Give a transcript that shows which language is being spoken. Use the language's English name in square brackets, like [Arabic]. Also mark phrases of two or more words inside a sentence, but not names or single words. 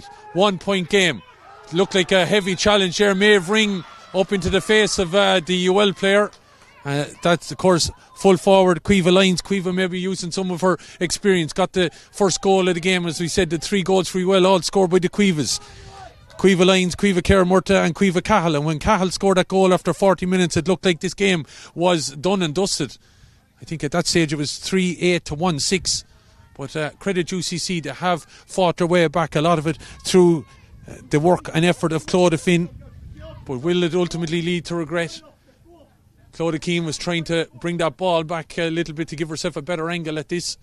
[English] 1 point game. Looked like a heavy challenge there. Maeve Ring up into the face of the UL player. That's, of course, full forward Caoimhe Lyons. Caoimhe maybe using some of her experience. Got the first goal of the game, as we said, the 3 goals for UL, all scored by the Caoimhes. Caoimhe Lyons, Caoimhe Kerr-Murta and Caoimhe Cahill. And when Cahill scored that goal after 40 minutes, it looked like this game was done and dusted. I think at that stage it was 3-8 to 1-6. But credit UCC, they have fought their way back, a lot of it through the work and effort of Claudia Finn. But will it ultimately lead to regret? Claudia Keane was trying to bring that ball back a little bit to give herself a better angle at this.